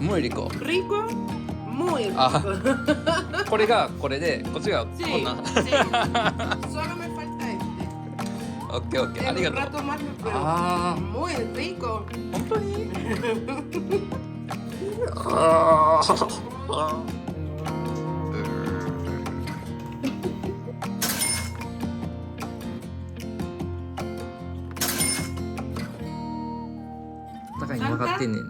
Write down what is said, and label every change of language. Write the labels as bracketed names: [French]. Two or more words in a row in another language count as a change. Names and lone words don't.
[Japanese] もうリコ。 [Spanish] Rico, muy rico. [Japanese] あ、これがこれで、こっちがこ [Spanish] Sí, [Japanese] んな。 [Spanish] sí. Solo me falta este. [Japanese] オッケーオッケー、あ [Spanish] En [Japanese] り [Spanish] un [Japanese] がとう。 [Spanish] rato más, pero Ah. muy rico. [Japanese] 本当に？ああ。高いに曲がってんねん。